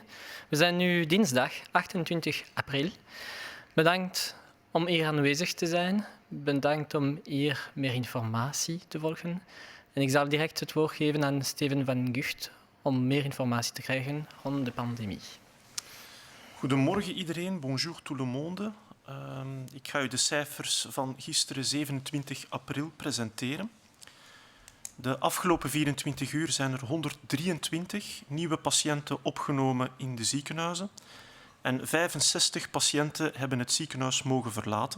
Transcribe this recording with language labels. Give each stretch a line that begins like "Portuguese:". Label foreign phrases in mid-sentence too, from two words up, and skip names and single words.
Dutch: We zijn nu dinsdag 28 april. Bedankt om hier aanwezig te zijn. Bedankt om hier meer informatie te volgen. En ik zal direct het woord geven aan Steven van Gucht om meer informatie te krijgen rond de pandemie. Goedemorgen iedereen,
French: bonjour tout le monde.
Dutch: Ik ga u de cijfers van gisteren 27 april presenteren. De afgelopen 24 uur zijn er 123 nieuwe patiënten opgenomen in de ziekenhuizen en 65 patiënten hebben het ziekenhuis mogen verlaten.